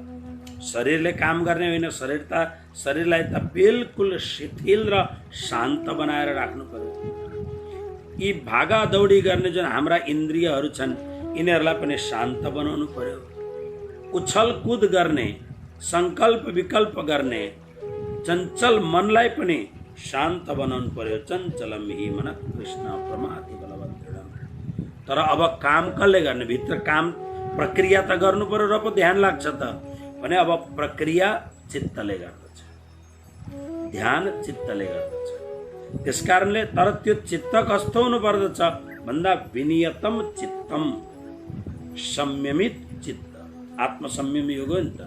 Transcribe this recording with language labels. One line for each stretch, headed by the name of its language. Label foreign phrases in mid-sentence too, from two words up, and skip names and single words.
Nepali: शरीरले काम गर्ने होइन, शरीरलाई त बिल्कुल शिथिल र शान्त बनाएर राख्नु पर्यो। यी भागा दौडी गर्ने जुन हाम्रा इन्द्रियहरू छन् यिनीहरूलाई पनि शान्त बनाउनु पर्यो। उछल कूद गर्ने, संकल्प विकल्प गर्ने चञ्चल मनलाई पनि शान्त बनाउनु पर्यो।
Sanskrit: चञ्चलम हि मन कृष्ण प्रमाथि बलवदृढम्।
Nepali: तर अब काम कसले गर्ने? भित्र काम प्रक्रिया त गर्नु पर्यो र पो ध्यान लाग्छ त भने अब प्रक्रिया चित्तले गर्दछ, ध्यान चित्तले गर्दछ। त्यसकारणले तर त्यो चित्त कस्तो हुनु पर्दछ भन्दा
Sanskrit: विनियतम चित्तम,
Nepali: संयमित चित्त, आत्मसंयम योग हो नि त।